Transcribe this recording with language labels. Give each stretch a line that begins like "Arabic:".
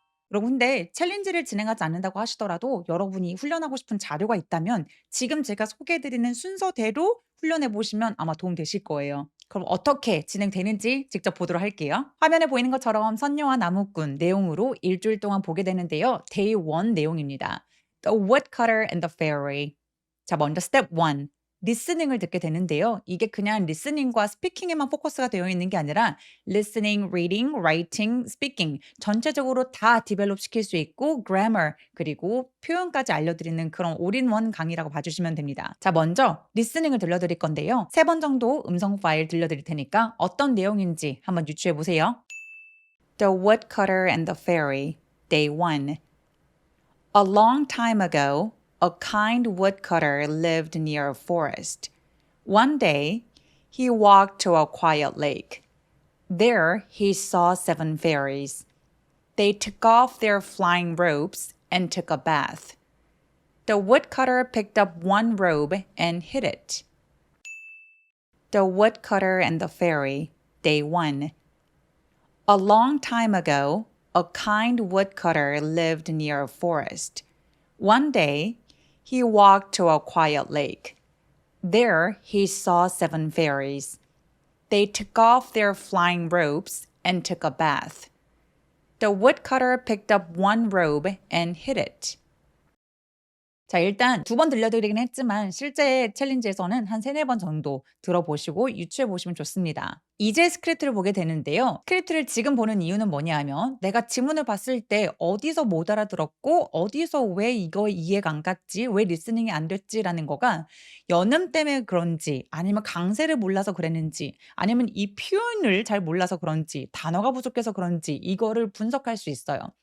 Korean: 여러분 근데 챌린지를 진행하지 않는다고 하시더라도 여러분이 훈련하고 싶은 자료가 있다면 지금 제가 소개해드리는 순서대로 훈련해 보시면 아마 도움 되실 거예요. 그럼 어떻게 진행되는지 직접 보도록 할게요. 화면에 보이는 것처럼 선녀와 나무꾼 내용으로 일주일 동안 보게 되는데요. Day 1 내용입니다.
English: The Woodcutter and the Fairy.
Korean: 자, 먼저 스텝 1. 리스닝을 듣게 되는데요. 이게 그냥 리스닝과 스피킹에만 포커스가 되어 있는 게 아니라
English: listening, reading, writing, speaking
Korean: 전체적으로 다 디벨롭 시킬 수 있고 grammar 그리고 표현까지 알려드리는 그런 올인원 강의라고 봐주시면 됩니다. 자, 먼저 리스닝을 들려드릴 건데요. 3번 정도 음성 파일 들려드릴 테니까 어떤 내용인지 한번 유추해 보세요.
English: The Woodcutter and the Fairy, Day 1. A long time ago, a kind woodcutter lived near a forest. One day, he walked to a quiet lake. There, he saw 7 fairies. They took off their flying robes and took a bath. The woodcutter picked up one robe and hid it. The Woodcutter and the Fairy, Day 1. A long time ago, a kind woodcutter lived near a forest. One day, he walked to a quiet lake. There, he saw 7 fairies. They took off their flying robes and took a bath. The woodcutter picked up one robe and hid it.
Korean: 자, 일단 2번 들려드리긴 했지만 실제 챌린지에서는 한 3-4번 정도 들어보시고 유추해보시면 좋습니다. 이제 스크립트를 보게 되는데요. 스크립트를 지금 보는 이유는 뭐냐 하면 내가 지문을 봤을 때 어디서 못 알아들었고 어디서 왜 이거 이해가 안 갔지, 왜 리스닝이 안 됐지라는 거가 연음 때문에 그런지 아니면 강세를 몰라서 그랬는지 아니면 이 표현을 잘 몰라서 그런지 단어가 부족해서 그런지 이거를 분석할 수 있어요.